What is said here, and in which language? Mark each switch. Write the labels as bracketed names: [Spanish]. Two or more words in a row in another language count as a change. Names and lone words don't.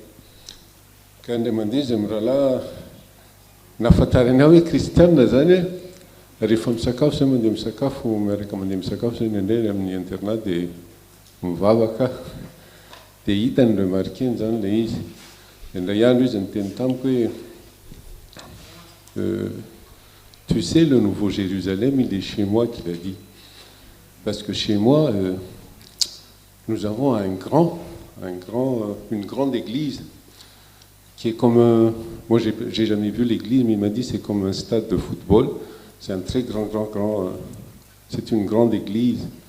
[Malagasy] Ka andray mandeha izy amin'ny rahalahy nahafantarany aho hoe kristianina zany rehefa misakafo zay mandeha misakafo miaraka mandeha misakafo zay nendray amin'ny internat dia mivavaka dia hitany le marqueny zany le izy. Indray andro izy niteny tamiko hoe [French] tu sais le nouveau Jérusalem il est chez moi qu'il a dit, parce que chez moi nous avons une grande église qui est comme moi j'ai jamais vu l'église, mais il m'a dit c'est comme un stade de football, c'est un très grand c'est une grande église.